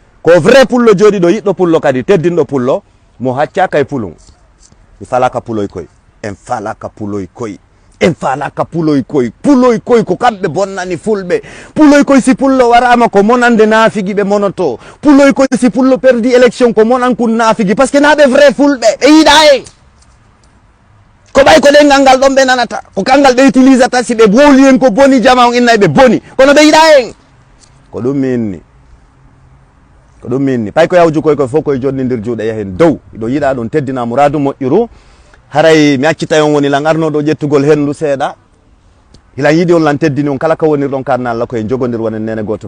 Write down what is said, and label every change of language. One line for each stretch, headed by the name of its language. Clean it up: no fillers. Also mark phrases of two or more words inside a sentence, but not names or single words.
Fula: ko vrai pullo jooɗiɗo yiɗɗo pullo kadi teddinɗo pullo mo haccaka e pulum mi falaka puloy koy en falaka puloy koy en falaka puloy koy ko kamɓe bonnani fulɓe puloy koy si pullo warama ko monande naafigi ɓe monoto puloy koy si pullo perdi élection ko monan kun naafigi
French: par ce que
Fula: naɓe vrai fulɓe ɓe yiɗa en ko ɓay ko ɗengal ngal ɗon ɓe nanata ko kangal ɓe utilisata si ɓe wowli en ko boni jama on innayi ɓe boni kono ɓe yiɗa en ko ɗum minni pay ko yawju koy fof koye jonnidir juuɗe yahen dow iɗo yiɗa ɗum teddina mouradu moƴƴuru haray mi accita on woni lan arnoɗo ƴettugol hendu seeɗa hilan yiɗi on lan teddini on kala ko wonirɗon karna Allah koye jogodir wonen nene goto